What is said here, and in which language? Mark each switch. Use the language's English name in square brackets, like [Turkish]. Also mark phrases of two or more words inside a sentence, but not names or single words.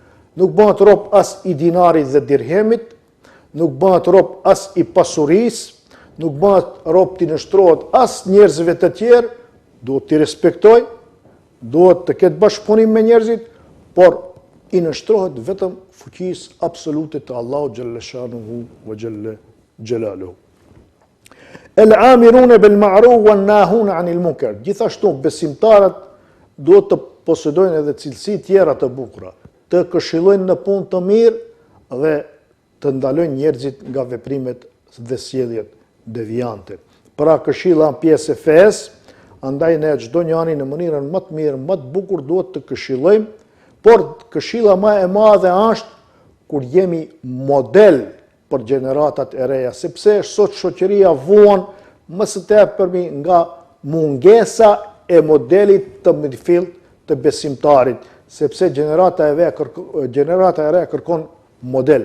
[Albanian] Nuk bëhet rob as i dinarit dhe dirhemit, nuk bëhet rob as i pasurisë, nuk bëhet rob t'i nështrohet as njerëzve të tjerë, duhet t'i respektoj, duhet të ketë bashkëpunim me njerëzit, por i nështrohet vetëm fuqisë absolute të Allahu [Arabic] جل شأنه وجل جلاله. الآمرون بالمعروف والناهون عن المنكر. [Albanian] Gjithashtu besimtarët duhet të posedojnë edhe cilësi tjera të bukura, të këshillojnë në punë të mirë dhe të ndalojnë njerëzit nga veprimet dhe sjelljet devijante. Pra këshilla në pjesë e fesë, andaj ne çdo njeri në mënyrën më të mirë, më të bukur duhet të këshillojmë, por këshilla më e madhe është kur jemi model për gjeneratat e reja, sepse sot shoqëria vuan më së tepërmi nga mungesa e modelit të mirëfillt të besimtarit, sepse gjenerata e re kërkon model.